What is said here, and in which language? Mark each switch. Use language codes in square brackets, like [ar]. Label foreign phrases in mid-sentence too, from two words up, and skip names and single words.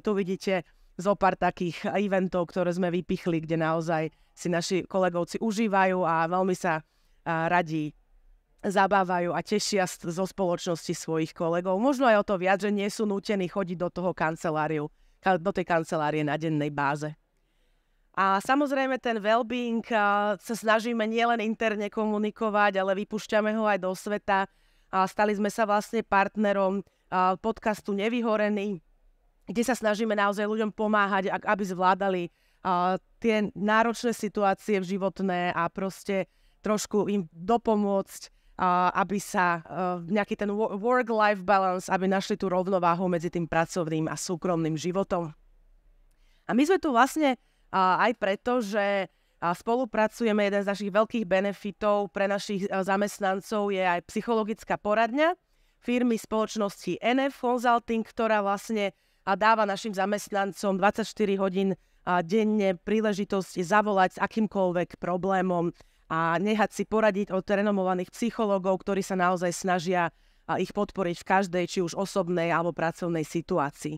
[sk] Tu vidíte zo pár takých eventov, ktoré sme vypichli, kde naozaj si naši kolegovci užívajú a veľmi sa radi zabávajú a tešia zo spoločnosti svojich kolegov. Možno aj o to viac, že nie sú nútení chodiť do tej kancelárie na dennej báze. A samozrejme ten well-being sa snažíme nielen interne komunikovať, ale vypúšťame ho aj do sveta. Stali sme sa vlastne partnerom podcastu Nevyhorený, kde sa snažíme naozaj ľuďom pomáhať, aby zvládali tie náročné situácie životné a proste trošku im dopomôcť, aby sa nejaký ten [en] work-life balance, [sk] aby našli tú rovnováhu medzi tým pracovným a súkromným životom. A my sme tu vlastne aj preto, že spolupracujeme, jeden z našich veľkých benefitov pre našich zamestnancov je aj psychologická poradňa firmy spoločnosti NF Consulting, ktorá vlastne dáva našim zamestnancom 24 hodín denne príležitosť zavolať s akýmkoľvek problémom a nechať si poradiť od renomovaných psychológov, ktorí sa naozaj snažia ich podporiť v každej, či už osobnej alebo pracovnej situácii.